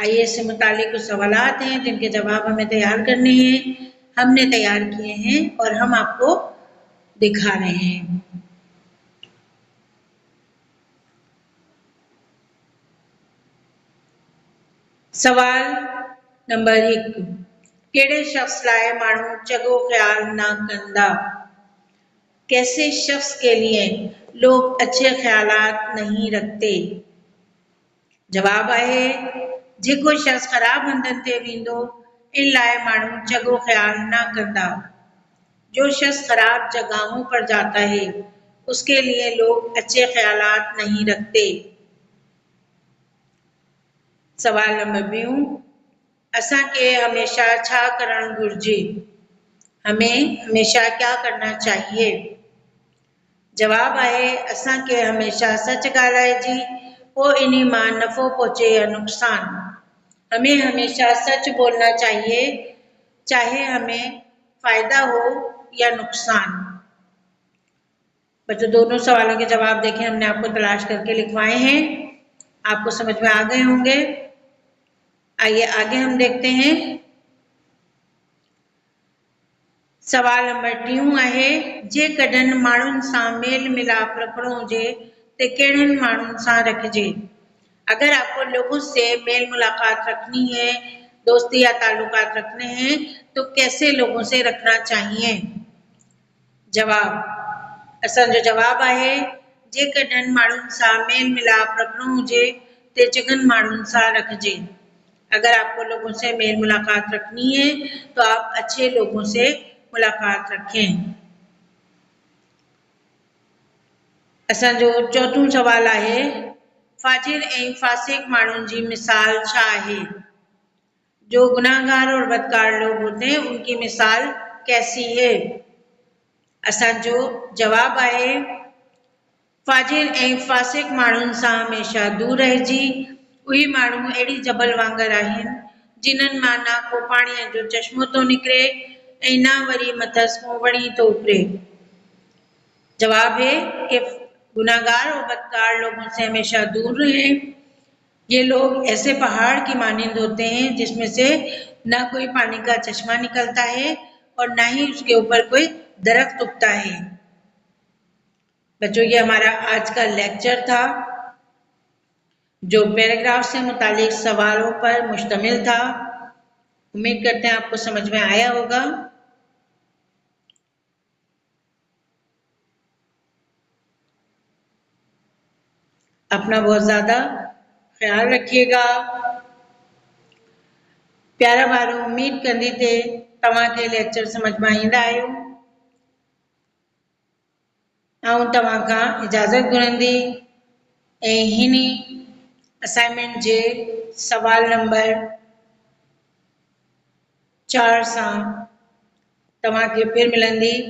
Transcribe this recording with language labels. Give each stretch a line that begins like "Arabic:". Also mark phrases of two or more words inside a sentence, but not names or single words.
Urdu: آئیے اس سے متعلق کچھ سوالات ہیں جن کے جواب ہمیں تیار کرنے ہیں. ہم نے تیار کیے ہیں اور ہم آپ کو دکھا رہے ہیں. سوال نمبر 1,
Sindhi: कहिड़े शख्स लाइ माण्हू चङो ख़्याल न कंदा।
Urdu: کیسے شخص کے لیے لوگ اچھے خیالات نہیں رکھتے.
Sindhi: जवाब आहे, जेको शख्स ख़राब हंधनि ते वेंदो इन लाइ माण्हू चङो ख्याल न कंदा।
Urdu: جو شخص خراب جگہوں پر جاتا ہے اس کے لیے لوگ اچھے خیالات نہیں رکھتے. سوال نمبر 2,
Sindhi: असांखे हमेशा छा करणु घुरिजे?
Urdu: ہمیں ہمیشہ کیا کرنا چاہیے?
Sindhi: जवाब आहे, असांखे हमेशा सच ॻाल्हाइजे, पोइ इन्ही मां नफ़ो पहुचे या नुक़सान।
Urdu: ہمیں ہمیشہ سچ بولنا چاہیے، چاہے ہمیں فائدہ ہو یا نقصان. بچو، دونوں سوالوں کے جواب دیکھیں، ہم نے آپ کو تلاش کر کے لکھوائے ہیں، آپ کو سمجھ میں آ گئے ہوں گے. آئیے آگے ہم دیکھتے ہیں.
Sindhi: सवाल नंबर 3 आहे, जेकॾहिं माण्हुनि सां मेल मिलाप रखणो हुजे त कहिड़नि माण्हुनि सां रखिजे?
Urdu: اگر آپ کو لوگوں سے میل ملاقات رکھنی ہے، دوستی یا تعلقات رکھنے ہیں، تو کیسے لوگوں سے رکھنا چاہیے? جواب,
Sindhi: असांजो जवाब आहे, जेकॾहिं माण्हुनि सां मेल मिलाप रखणो हुजे त चङनि माण्हुनि सां रखिजे।
Urdu: اگر آپ کو لوگوں سے میل ملاقات رکھنی ہے تو آپ اچھے لوگوں سے ملاقات رکھیں.
Sindhi: असांजो चौथों सवाल आहे, फाजिर ऐं फासिक माण्हुनि जी मिसाल छा आहे?
Urdu: جو گناہگار اور بدکار لوگ ہوتے ہیں ان کی مثال کیسی ہے?
Sindhi: असांजो जवाब आहे, फाजिर ऐं फासिक माण्हुनि सां हमेशा दूर रहिजी। उहे माण्हू अहिड़ी जबल वांगुरु आहिनि जिन्हनि मां ना को पाणीअ जो चश्मो थो निकिरे ऐं ना वरी मथसि को वणी थो उपरे।
Urdu: جواب ہے کہ گناہگار اور بدکار لوگوں سے ہمیشہ دور رہیں. یہ لوگ ایسے پہاڑ کی مانند ہوتے ہیں جس میں سے نہ کوئی پانی کا چشمہ نکلتا ہے اور نہ ہی اس کے اوپر کوئی درخت اگتا ہے. بچو، یہ ہمارا آج کا لیکچر تھا جو پیراگراف سے متعلق سوالوں پر مشتمل تھا. امید کرتے ہیں آپ کو سمجھ میں آیا ہوگا. اپنا بہت زیادہ خیال رکھیے گا.
Sindhi: प्यारा वारो, उम्मीद कंदी थे तव्हांखे लेक्चर
Urdu: سمجھ میں
Sindhi: ईंदा आहियो। आऊं तव्हां खां इजाज़त घुरंदी ऐं हिनी असाइनमेंट जे सवाल नंबर 4 सां तव्हांखे फिर मिलंदी।